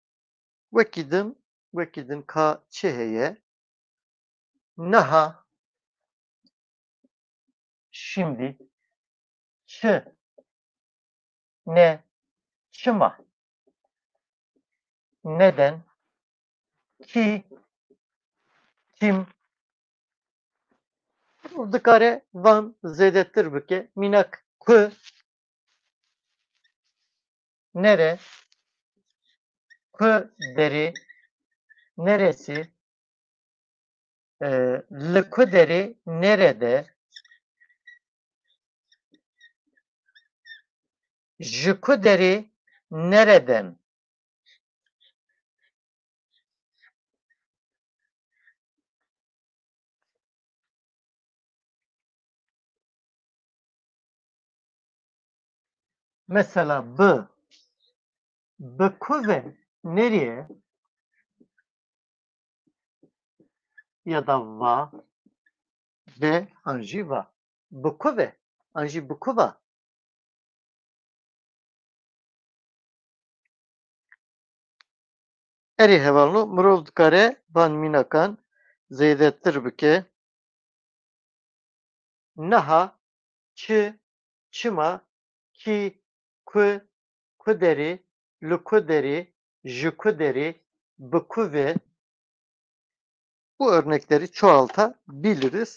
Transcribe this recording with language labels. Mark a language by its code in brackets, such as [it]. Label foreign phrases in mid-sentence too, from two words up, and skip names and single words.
[ku] Wekî din ka çi heye? Niha, şimdi, çi, ne, çima, [tr] neden, ki, kim, [ku] dikare van zêdetir bike. Mînak ku, nere, ku derê, neresi, li ku derê, nerede, ji ku derê, nereden. Mesela bi ku ve [tr] nereye ya da [ku] va ve anjî va. Bi ku ve anjî bi ku va. Erê hevalno mirov dikare van mînakan zêdetir bike. Niha, çi, çima, kî, ku, ku derê, li ku derê, ji ku derê, bi ku ve. [tr] Bu örnekleri çoğaltabiliriz.